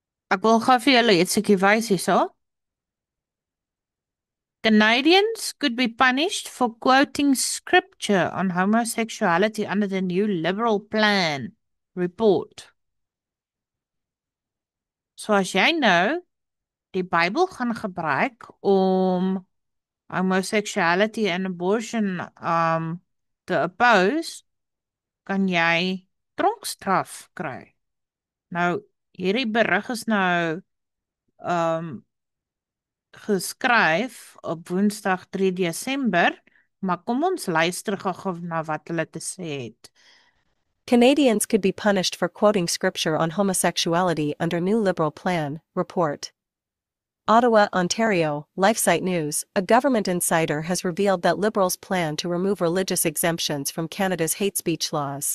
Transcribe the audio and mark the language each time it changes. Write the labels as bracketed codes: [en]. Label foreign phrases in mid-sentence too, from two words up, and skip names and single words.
[af] Ek wil gou vir julle ietsie wys hierso. [en] Canadians could be punished for quoting scripture on homosexuality under the new Liberal plan report. [af] So as jy nou die Bybel gaan gebruik om [en] homosexuality and abortion [af] te oppose, kan jy tronkstraf kry. Nou, hierdie berig is nou geskryf op Woensdag 3 Desember, maar kom ons luister gou na wat hulle te sê het. [en] Canadians could be punished for quoting scripture on homosexuality under new Liberal plan, report. Ottawa, Ontario, LifeSite News, a government insider has revealed that Liberals plan to remove religious exemptions from Canada's hate speech laws.